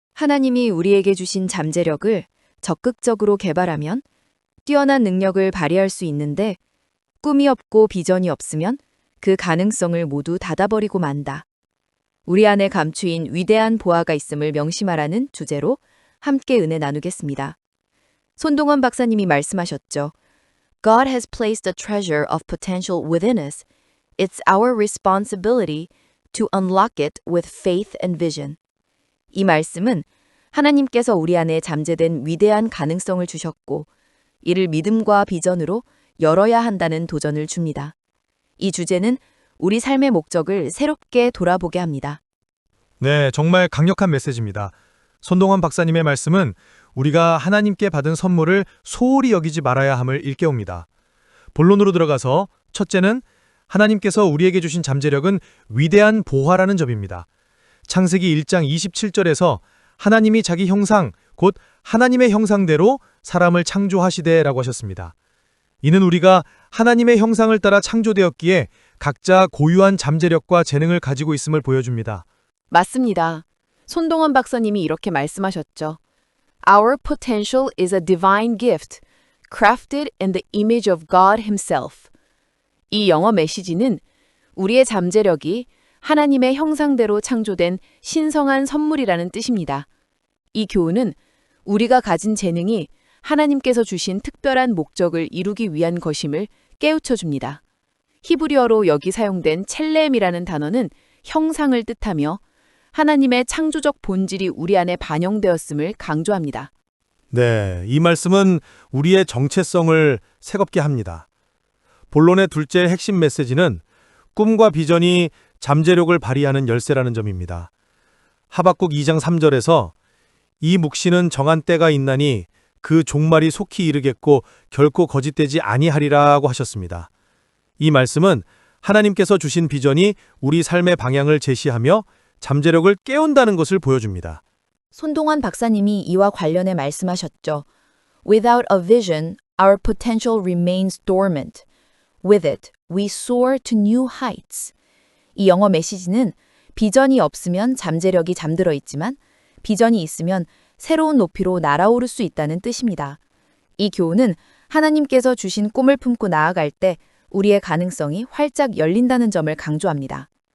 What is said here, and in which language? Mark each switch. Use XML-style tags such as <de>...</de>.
<ko>하나님이 우리에게 주신 잠재력을 적극적으로 개발하면 뛰어난 능력을 발휘할 수 있는데 꿈이 없고 비전이 없으면 그 가능성을 모두 닫아버리고 만다. 우리 안에 감추인 위대한 보화가 있음을 명심하라는 주제로 함께 은혜 나누겠습니다. 손동원 박사님이 말씀하셨죠.</ko> <en>God has placed a treasure of potential within us. It's our responsibility to unlock it with faith and vision.</en> <ko>이 말씀은 하나님께서 우리 안에 잠재된 위대한 가능성을 주셨고 이를 믿음과 비전으로 열어야 한다는 도전을 줍니다. 이 주제는 우리 삶의 목적을 새롭게 돌아보게 합니다. 네, 정말 강력한 메시지입니다. 손동원 박사님의 말씀은 우리가 하나님께 받은 선물을 소홀히 여기지 말아야 함을 일깨웁니다. 본론으로 들어가서 첫째는 하나님께서 우리에게 주신 잠재력은 위대한 보화라는 점입니다. 창세기 1장 27절에서 하나님이 자기 형상, 곧 하나님의 형상대로 사람을 창조하시되라고 하셨습니다. 이는 우리가 하나님의 형상을 따라 창조되었기에 각자 고유한 잠재력과 재능을 가지고 있음을 보여줍니다. 맞습니다. 손동원 박사님이 이렇게 말씀하셨죠.</ko> <en>Our potential is a divine gift, crafted in the image of God Himself.</en> <ko>이 영어 메시지는 우리의 잠재력이 하나님의 형상대로 창조된 신성한 선물이라는 뜻입니다. 이 교훈은 우리가 가진 재능이 하나님께서 주신 특별한 목적을 이루기 위한 것임을 깨우쳐 줍니다. 히브리어로 여기 사용된 첼렘이라는 단어는 형상을 뜻하며 하나님의 창조적 본질이 우리 안에 반영되었음을 강조합니다. 네, 이 말씀은 우리의 정체성을 새겁게 합니다. 본론의 둘째 핵심 메시지는 꿈과 비전이 잠재력을 발휘하는 열쇠라는 점입니다. 하박국 2장 3절에서 이 묵시는 정한 때가 있나니 그 종말이 속히 이르겠고 결코 거짓되지 아니하리라고 하셨습니다. 이 말씀은 하나님께서 주신 비전이 우리 삶의 방향을 제시하며 잠재력을 깨운다는 것을 보여줍니다. 손동원 박사님이 이와 관련해 말씀하셨죠.</ko> <en>Without a vision, our potential remains dormant. With it, we soar to new heights.</en> <ko>이 영어 메시지는 비전이 없으면 잠재력이 잠들어 있지만 비전이 있으면 새로운 높이로 날아오를 수 있다는 뜻입니다. 이 교훈은 하나님께서 주신 꿈을 품고 나아갈 때 우리의 가능성이 활짝 열린다는 점을 강조합니다.</ko>